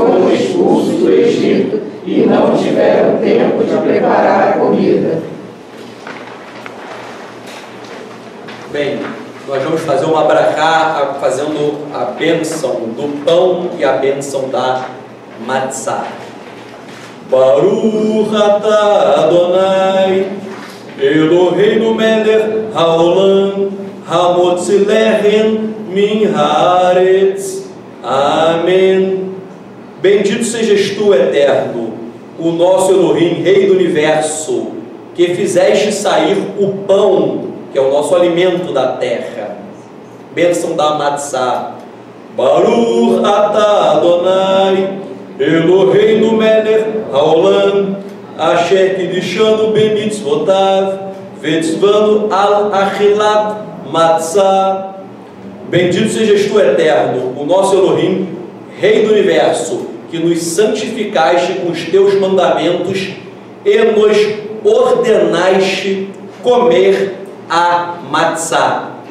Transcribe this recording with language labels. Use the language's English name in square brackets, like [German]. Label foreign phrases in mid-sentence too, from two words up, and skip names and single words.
[Portuguese] foram expulsos do Egito e não tiveram tempo de preparar a comida. Bem, nós vamos fazer uma brachá, fazendo a bênção do pão e a bênção da matzá. [Hebrew] ברוך אתה אדוני אלוהינו מלך העולם המוציא לחם מן הארץ. [Portuguese] Amém. Bendito sejas tu, Eterno, o nosso Elohim, Rei do Universo, que fizeste sair o pão, que é o nosso alimento da terra. Bênção da matzá. [Hebrew] ברוך אתה אדוני אלוהינו מלך העולם אשר קדשנו במצוותיו וציונו על אכילת מצה. [Portuguese] Bendito sejas tu, Eterno, o nosso Elohim, Rei do Universo, que nos santificaste com os teus mandamentos e nos ordenaste comer a matzá.